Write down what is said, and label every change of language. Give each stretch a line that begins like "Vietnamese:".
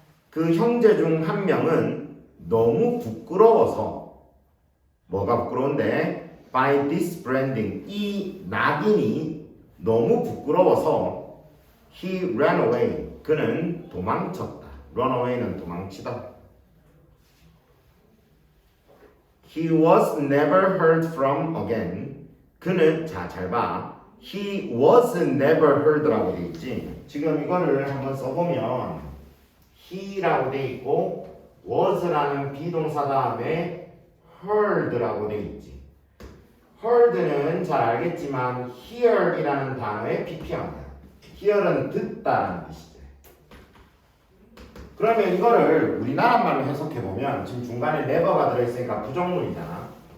Korean: 그 형제 중 한 명은 너무 부끄러워서 뭐가 부끄러운데
English: by this branding
Korean: 이 낙인이 너무 부끄러워서
English: he ran away
Korean: 그는 도망쳤다. run away는 도망치다.
English: he was never heard from again
Korean: 그는 잘 봐.
English: he was never heard라고
Korean: 돼 있지. 지금 이거를 한번 써보면 he라고 돼 있고 was라는 비동사 다음에 heard라고 돼 있지. heard는 잘 알겠지만 hear이라는 단어의 PP형이야. hear은 듣다라는 뜻이지. 그러면 이거를 우리나라 말로 해석해보면 지금 중간에 never가 들어있으니까 부정문이잖아.